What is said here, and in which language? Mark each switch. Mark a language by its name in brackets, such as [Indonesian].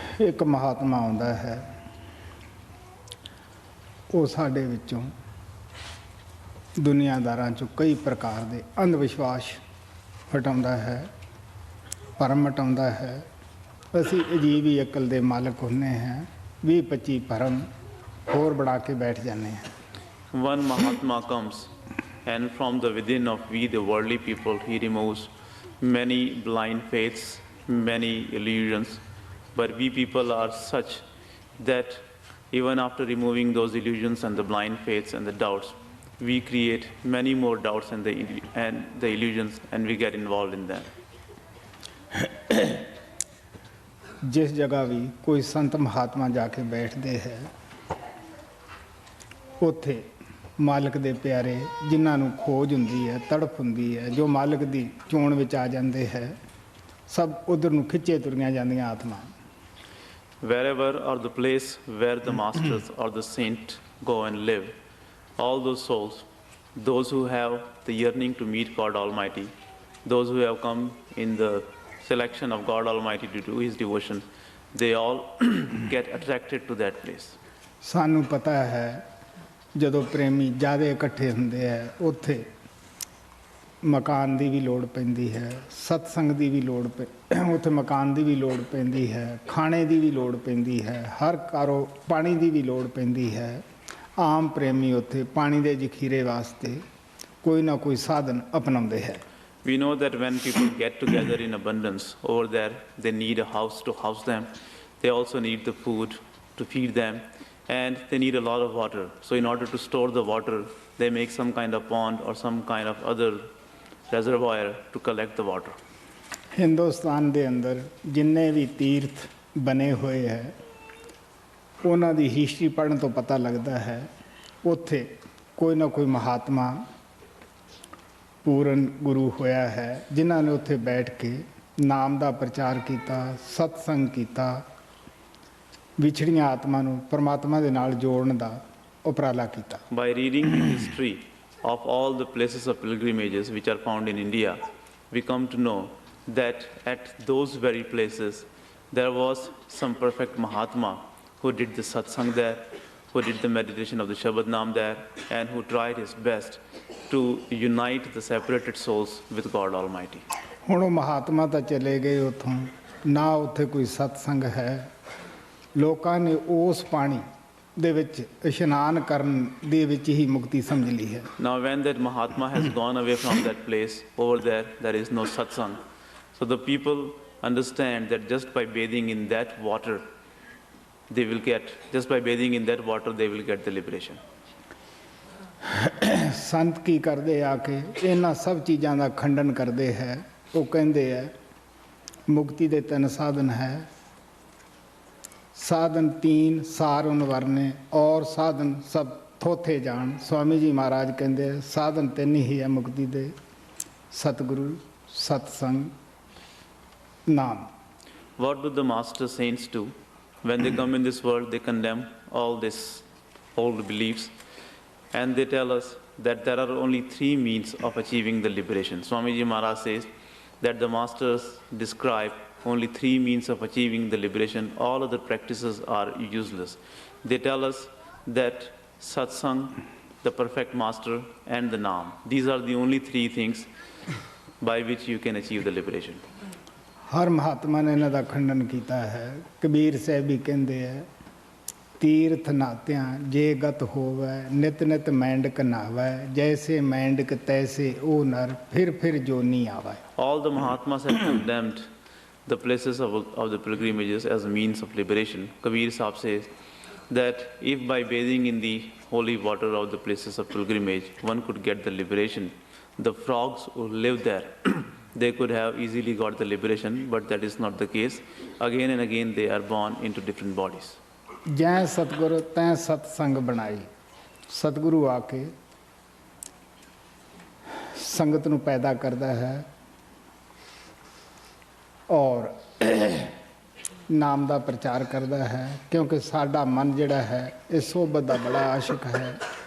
[Hindi] एक महात्मा [Punjabi] आਉਂਦਾ है, ਉਹ ਸਾਡੇ ਵਿੱਚੋਂ ਦੁਨੀਆਦਾਰਾਂ ਚੋਂ ਕਈ ਪ੍ਰਕਾਰ ਦੇ ਅੰਧ ਵਿਸ਼ਵਾਸ ਹਟਾਉਂਦਾ ਹੈ, ਭਰਮ ਹਟਾਉਂਦਾ ਹੈ। ਅਸੀਂ ਅਜੀਬ ਹੀ ਅਕਲ ਦੇ ਮਾਲਕ ਹੁੰਦੇ ਹਾਂ, 20-25 ਭਰਮ ਹੋਰ ਬਣਾ ਕੇ ਬੈਠ ਜਾਂਦੇ ਹਾਂ। [English] One Mahatma comes, and from the within of we, the worldly people, he removes many blind faiths, many illusions. But we people are such that even after removing those illusions and the blind faiths and the doubts, we create many more doubts and the illusions, and we get involved in them. [Punjabi] ਜਿਸ ਜਗ੍ਹਾ ਵੀ ਕੋਈ ਸੰਤ ਮਹਾਤਮਾ ਜਾ ਕੇ ਬੈਠਦੇ ਹੈ, ਉੱਥੇ ਮਾਲਕ ਦੇ ਪਿਆਰੇ ਜਿਨ੍ਹਾਂ ਨੂੰ ਖੋਜ ਹੁੰਦੀ ਹੈ, ਤੜਫ ਹੁੰਦੀ ਹੈ, ਜੋ ਮਾਲਕ ਦੀ ਚੋਣ ਵਿੱਚ ਆ ਜਾਂਦੇ ਹੈ, ਸਭ ਉਧਰ ਨੂੰ ਖਿੱਚੇ ਤੁਰੀਆਂ ਜਾਂਦੀਆਂ ਆਤਮਾ। [English] Wherever or the place where the masters or the saint go and live, all those souls, those who have the yearning to meet God Almighty, those who have come in the selection of God Almighty to do His devotion, they all get attracted to that place. [Punjabi] ਸਾਨੂੰ ਪਤਾ ਹੈ ਜਦੋਂ ਪ੍ਰੇਮੀ ਜ਼ਿਆਦਾ ਇਕੱਠੇ ਹੁੰਦੇ ਹੈ, ਉੱਥੇ ਮਕਾਨ ਦੀ ਵੀ ਲੋੜ ਪੈਂਦੀ ਹੈ, ਸਤਸੰਗ ਦੀ ਵੀ ਲੋੜ ਉੱਥੇ ਮਕਾਨ ਦੀ ਵੀ ਲੋੜ ਪੈਂਦੀ ਹੈ, ਖਾਣੇ ਦੀ ਵੀ ਲੋੜ ਪੈਂਦੀ ਹੈ, ਹਰ ਪਾਣੀ ਦੀ ਵੀ ਲੋੜ ਪੈਂਦੀ ਹੈ। ਆਮ ਪ੍ਰੇਮੀ ਉੱਥੇ ਪਾਣੀ ਦੇ ਜ਼ਖੀਰੇ ਵਾਸਤੇ ਕੋਈ ਨਾ ਕੋਈ ਸਾਧਨ ਅਪਣਾਉਂਦੇ ਹੈ। [English] We know that when people get together in abundance over there, they need a house to house them. They also need the food to feed them, and they need a lot of water. So in order to store the water, they make some kind of pond or some kind of other reservoir to collect the water. [Punjabi] Hindustan ਦੇ ਅੰਦਰ ਜਿੰਨੇ ਵੀ ਤੀਰਥ ਬਣੇ ਹੋਏ ਹੈ, ਉਹਨਾਂ ਦੀ history ਪੜ੍ਹਨ ਤੋਂ ਪਤਾ ਲੱਗਦਾ ਹੈ ਉੱਥੇ ਕੋਈ ਨਾ ਕੋਈ ਮਹਾਤਮਾ ਪੂਰਨ ਗੁਰੂ ਹੋਇਆ ਹੈ, ਜਿਨ੍ਹਾਂ ਨੇ ਉੱਥੇ ਬੈਠ ਕੇ ਨਾਮ ਦਾ ਪ੍ਰਚਾਰ ਕੀਤਾ, ਸਤਸੰਗ ਕੀਤਾ, ਵਿਛੜੀਆਂ ਆਤਮਾ ਨੂੰ ਪਰਮਾਤਮਾ ਦੇ ਨਾਲ ਜੋੜਨ ਦਾ ਉਪਰਾਲਾ ਕੀਤਾ। [English] By reading the history of all the places of pilgrimages which are found in India, we come to know that at those very places there was some perfect Mahatma who did the satsang there, who did the meditation of the Shabad Naam there, and who tried his best to unite the separated souls with God Almighty. [Punjabi] ਹੁਣ ਉਹ ਮਹਾਤਮਾ ਤਾਂ ਚਲੇ ਗਏ ਉੱਥੋਂ, ਨਾ ਉੱਥੇ ਕੋਈ ਸਤਸੰਗ ਹੈ। ਲੋਕਾਂ ਨੇ ਉਸ ਪਾਣੀ ਦੇ ਵਿੱਚ ਇਸ਼ਨਾਨ ਕਰਨ ਦੇ ਵਿੱਚ ਹੀ ਮੁਕਤੀ ਸਮਝ ਲਈ ਹੈ। [English] Now when that Mahatma has gone away from that place, over there is no satsang. So the people understand that just by bathing in that water, they will get the liberation. [Punjabi] ਸੰਤ ਕੀ ਕਰਦੇ ਆ ਕੇ ਇਹਨਾਂ ਸਭ ਚੀਜ਼ਾਂ ਦਾ ਖੰਡਨ ਕਰਦੇ ਹੈ। ਉਹ ਕਹਿੰਦੇ ਹੈ ਮੁਕਤੀ ਦੇ 3 ਸਾਧਨ ਹੈ, [Hindi] ਸਾਧਨ 3 ਸਾਰ ਉਨ ਵਰਨੇ ਔਰ ਸਾਧਨ ਸਭ ਥੋਥੇ ਜਾਣ। [Punjabi] ਸਵਾਮੀ ਜੀ ਮਹਾਰਾਜ ਕਹਿੰਦੇ ਹੈ ਸਾਧਨ 3 ਹੀ ਹੈ ਮੁਕਤੀ ਦੇ, ਸਤਿਗੁਰੂ, ਸਤਸੰਗ, ਨਾਮ। [English] What do the master saints do? When they come in this world, they condemn all these old beliefs, and they tell us that there are only 3 means of achieving the liberation. Swamiji Maharaj says that the masters describe only 3 means of achieving the liberation. All other practices are useless. They tell us that satsang, the perfect master, and the naam, these are the only 3 things by which you can achieve the liberation. [Punjabi] ਹਰ ਮਹਾਤਮਾ ਨੇ ਇਹਨਾਂ ਦਾ ਖੰਡਨ ਕੀਤਾ ਹੈ। ਕਬੀਰ ਸਾਹਿਬ ਵੀ ਕਹਿੰਦੇ ਹੈ ਤੀਰਥ ਨਾਤਿਆਂ ਜੇ ਗਤ ਹੋਵੈ, ਨਿਤ ਨਿਤ ਮੈਂਡਕ ਨਾਵੈ, ਜੈਸੇ ਮੈਂਡਕ ਤੈਸੇ ਉਹ ਨਰ ਫਿਰ ਜੋਨੀ ਆਵੈ। [English] All the Mahatmas have condemned the places of the pilgrimages as a means of liberation. Kabir Sahib says that if by bathing in the holy water of the places of pilgrimage one could get the liberation, the frogs who live there they could have easily got the liberation, but that is not the case. Again and again they are born into different bodies. [Punjabi] ਜੈ ਸਤਿਗੁਰੂ ਤੈਂ ਸਤਸੰਗ ਬਣਾਈ। ਸਤਿਗੁਰੂ ਆ ਕੇ ਸੰਗਤ ਨੂੰ ਪੈਦਾ ਕਰਦਾ ਹੈ ਔਰ ਨਾਮ ਦਾ ਪ੍ਰਚਾਰ ਕਰਦਾ ਹੈ, ਕਿਉਂਕਿ ਸਾਡਾ ਮਨ ਜਿਹੜਾ ਹੈ ਇਹ ਸੋਭਤ ਦਾ ਬੜਾ ਆਸ਼ਿਕ ਹੈ।